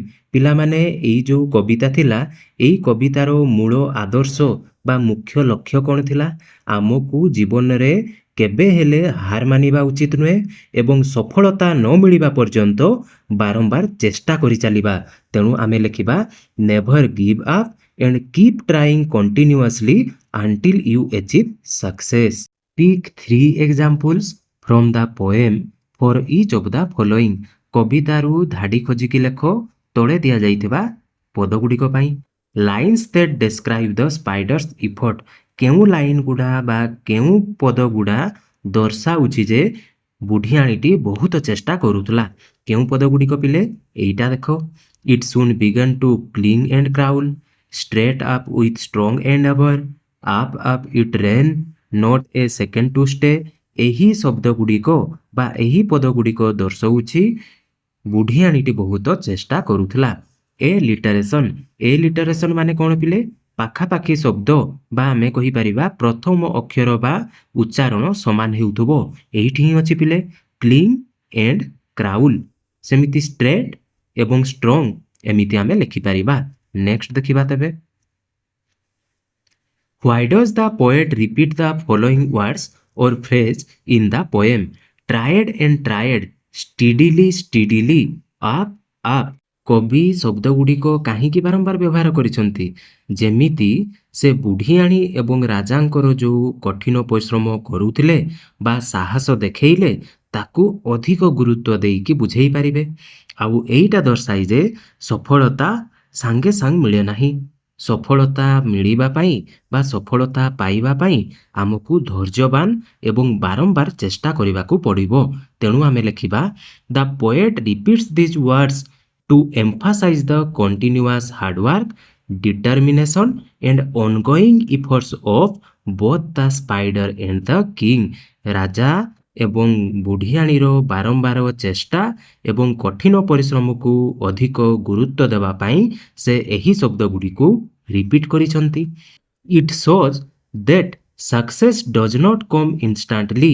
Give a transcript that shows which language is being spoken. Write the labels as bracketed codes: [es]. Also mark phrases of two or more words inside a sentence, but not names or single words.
[or] ପିଲାମାନେ ଏଇ ଯେଉଁ କବିତା ଥିଲା, ଏଇ କବିତାର ମୂଳ ଆଦର୍ଶ ବା ମୁଖ୍ୟ ଲକ୍ଷ୍ୟ କ'ଣ ଥିଲା? ଆମକୁ ଜୀବନରେ କେବେ ହେଲେ ହାର ମାନିବା ଉଚିତ ନୁହେଁ ଏବଂ ସଫଳତା ନ ମିଳିବା ପର୍ଯ୍ୟନ୍ତ ବାରମ୍ବାର ଚେଷ୍ଟା କରି ଚାଲିବା। ତେଣୁ ଆମେ ଲେଖିବା [en] never give up and keep trying continuously until you achieve success. Pick 3 examples from the poem for each of the following। [or] କବିତାରୁ ଧାଡ଼ି ଖୋଜିକି ଲେଖ ତଳେ ଦିଆଯାଇଥିବା ପଦଗୁଡ଼ିକ ପାଇଁ। [en] Lines that describe the spider's effort। [or] କେଉଁ ଲାଇନ୍ ଗୁଡ଼ା ବା କେଉଁ ପଦ ଗୁଡ଼ା ଦର୍ଶାଉଛି ଯେ ବୁଢ଼ିଆଣୀଟି ବହୁତ ଚେଷ୍ଟା କରୁଥିଲା। କେଉଁ ପଦଗୁଡ଼ିକ ପିଲେ? ଏଇଟା ଦେଖ। [en] It soon began to cling and crawl, straight up with strong endeavor, up it ran, not a second to stay। [or] ଏହି ଶବ୍ଦ ଗୁଡ଼ିକ ବା ଏହି ପଦ ଗୁଡ଼ିକ ଦର୍ଶାଉଛି ବୁଢ଼ିଆଣୀଟି ବହୁତ ଚେଷ୍ଟା କରୁଥିଲା। ଏ ଲିଟରେସନ୍, ଏ ଲିଟରେସନ୍ ମାନେ କ'ଣ ପିଲେ? ପାଖାପାଖି ଶବ୍ଦ ବା ଆମେ କହିପାରିବା ପ୍ରଥମ ଅକ୍ଷର ବା ଉଚ୍ଚାରଣ ସମାନ ହେଉଥିବ। ଏଇଠି ହିଁ ଅଛି ପିଲେ [en] cling and crawl. [or] ସେମିତି ଷ୍ଟ୍ରେଟ୍ ଏବଂ ଷ୍ଟ୍ରଙ୍ଗ ଏମିତି ଆମେ ଲେଖିପାରିବା। ନେକ୍ସଟ ଦେଖିବା ତେବେ। [en] Why does the poet repeat the following words or phrase in the poem? Tried and tried, steadily, up, [or] କବି ଶବ୍ଦଗୁଡ଼ିକ କାହିଁକି ବାରମ୍ବାର ବ୍ୟବହାର କରିଛନ୍ତି? ଯେମିତି ସେ ବୁଢ଼ିଆଣୀ ଏବଂ ରାଜାଙ୍କର ଯେଉଁ କଠିନ ପରିଶ୍ରମ କରୁଥିଲେ ବା ସାହସ ଦେଖେଇଲେ ତାକୁ ଅଧିକ ଗୁରୁତ୍ୱ ଦେଇକି ବୁଝେଇ ପାରିବେ। ଆଉ ଏଇଟା ଦର୍ଶାଏ ଯେ ସଫଳତା ସାଙ୍ଗେ ସାଙ୍ଗେ ମିଳେ ନାହିଁ। ସଫଳତା ମିଳିବା ପାଇଁ ବା ସଫଳତା ପାଇବା ପାଇଁ ଆମକୁ ଧୈର୍ଯ୍ୟବାନ ଏବଂ ବାରମ୍ବାର ଚେଷ୍ଟା କରିବାକୁ ପଡ଼ିବ। ତେଣୁ ଆମେ ଲେଖିବା [en] the poet repeats these words to emphasize the continuous hard work, determination and ongoing efforts of both the spider and the king। [or] ରାଜା ଏବଂ ବୁଢ଼ିଆଣୀର ବାରମ୍ବାର ଚେଷ୍ଟା ଏବଂ କଠିନ ପରିଶ୍ରମକୁ ଅଧିକ ଗୁରୁତ୍ୱ ଦେବା ପାଇଁ ସେ ଏହି ଶବ୍ଦଗୁଡ଼ିକୁ ରିପିଟ୍ କରିଛନ୍ତି। [en] It shows that success does not come instantly.